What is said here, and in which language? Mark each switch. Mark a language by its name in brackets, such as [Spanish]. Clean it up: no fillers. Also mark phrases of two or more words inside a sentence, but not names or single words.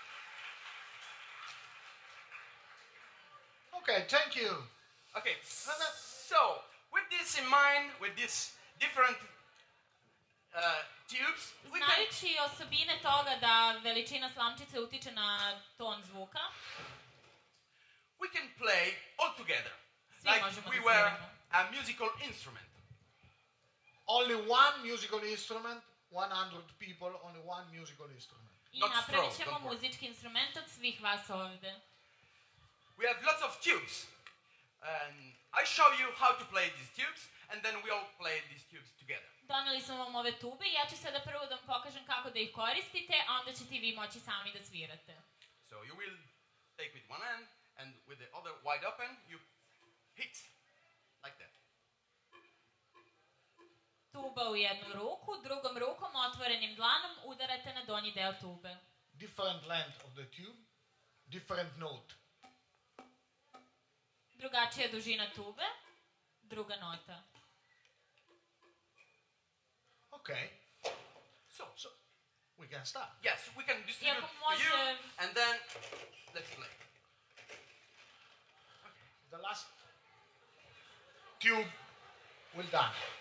[English] Okay, thank you. Okay, so with this in mind, with these different tubes, we can [Serbian] Znajući osobine toga da veličina slamčice utiče na ton zvuka, [English] play all together, [Serbian] svi [English] like [Serbian] možemo [English] we [Serbian] da [English] were [Serbian] sviramo. [English] a musical instrument. Only one musical instrument, 100 people, only one musical instrument. I Not [Serbian] napravit [English] strong, [Serbian] ćemo [English] don't worry. [Serbian] muzički instrument od svih vas ovde. [English] We have lots of tubes, and I show you how to play these tubes, and then we all play these tubes together. [Serbian] Doneli smo vam ove tube i ja ću sada prvo da vam pokažem kako da ih koristite, a onda ćete vi moći sami da svirate. [English] So you will take with one hand, and with the other wide open, you hit like that. [Serbian] Tuba u jednu ruku, drugom rukom otvorenim dlanom udarate na donji deo tube. [English] Different length of the tube, different note. [Serbian] Drugačija dužina tube, druga nota. [English] Okay, So, we can start. yes, we can distribute [Serbian] Iako [English] to you, [Serbian] može... [English] and then let's play. The last tube will done.